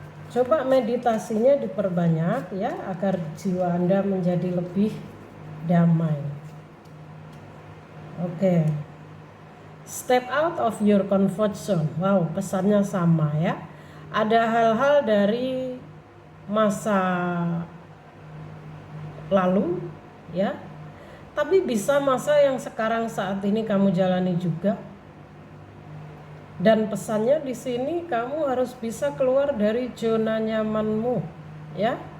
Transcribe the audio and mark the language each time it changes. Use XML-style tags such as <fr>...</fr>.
<id>Coba meditasinya diperbanyak ya, agar jiwa Anda menjadi lebih damai. Oke.</id> <en>Step out of your comfort zone.</en> <id>Wow, pesannya sama ya. Ada hal-hal dari masa lalu ya, Tapi bisa masa yang sekarang saat ini kamu jalani juga. Dan pesannya di sini kamu harus bisa keluar dari zona nyamanmu, ya.</id>